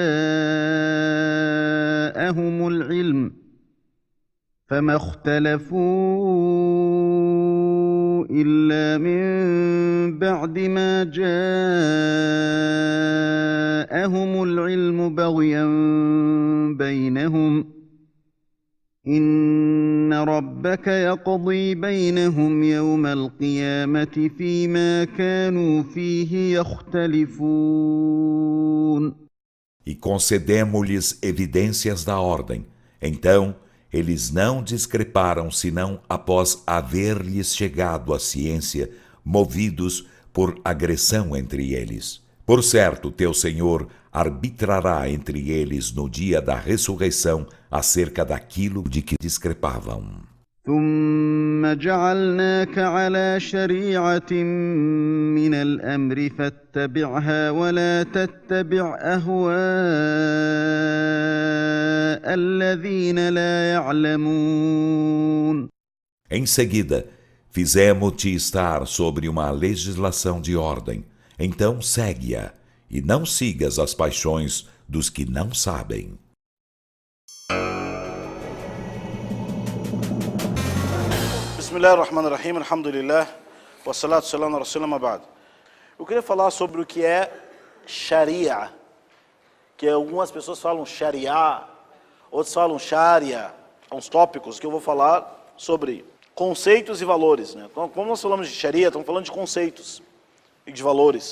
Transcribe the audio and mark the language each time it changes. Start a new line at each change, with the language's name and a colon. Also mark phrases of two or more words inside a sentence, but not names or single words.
Arabic: جاءهم العلم بغيا بينهم إن ربك يقضي بينهم يوم القيامة فيما كانوا فيه يختلفون.
Portuguese: E concedemos-lhes evidências da ordem. Então, eles não discreparam senão após haver-lhes chegado a ciência, movidos por agressão entre eles. Por certo, teu Senhor arbitrará entre eles no dia da ressurreição acerca daquilo de que discrepavam.
Arabic: ثم جعلناك على شريعة من الأمر فاتبعها ولا تتبع أهواء الذين لا يعلمون.
Portuguese: Em seguida, fizemos-te estar sobre uma legislação de ordem. Então segue-a, e não sigas as paixões dos que não sabem.
Arabic: بسم الله الرحمن الرحيم، الحمد لله، والصلاة والسلام على رسول الله، أما بعد.
Portuguese: Eu queria falar sobre o que é Sharia, que algumas pessoas falam Sharia, outros falam Sharia, uns tópicos que eu vou falar sobre conceitos e valores, né? Então, como nós falamos de Sharia, estamos falando de conceitos e de valores.